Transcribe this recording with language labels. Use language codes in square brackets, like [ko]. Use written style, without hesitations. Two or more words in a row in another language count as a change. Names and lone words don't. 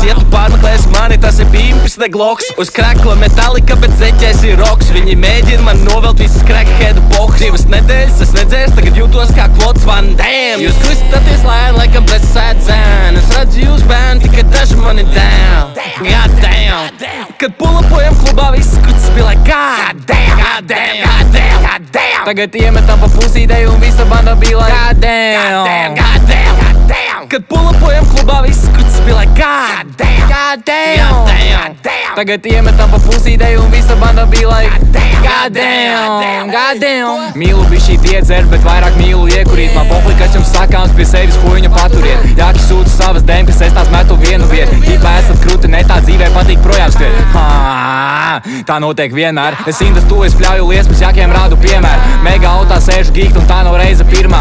[lv] Ja tu pārmeklēs mani, tas ir pimpis, ne gloks. Uz krakla metalika, bet zeķēs ir roks. Viņi mēģina man novelt visas crackheadu pohs. 2 nedēļas es nedzērs, tagad jūtos kā Klods Van Damme. Jūs kristaties lēni, laikam presēt zēni. Es redzu jūs bērni, tikai daži mani down. [en] God damn. [lv] Kad pulapojam klubā, viss kuts spīlē [en] God damn, God damn, God damn, God damn. [lv] Tagad iemetam pa pusīdei un visa banda bija like [en] God damn, God damn, God damn. [lv] Kad pulapojam klubā, viss kuts spīlē [en] God damn, God damn, God damn. [lv] Tagad iemetam pa pusīdei un visa banda bija like [en] God damn, God damn. [lv] Mīlu bišķīt iedzer, bet vairāk mīlu iekurīt. Man pohli, kas jums sakāms, pie sevis huiņa paturiet. Jāki sūta savas dēmkas, es tās metu vienu vietu. Tīpā esat kruti, ne tā dzīvē patīk projām skriet. Tā notiek vienmēr. Es indas tu, es pļauju liesmas, jākiem rādu piemēru. Mega autā sēžu gīkt un tā nav reize pirmā.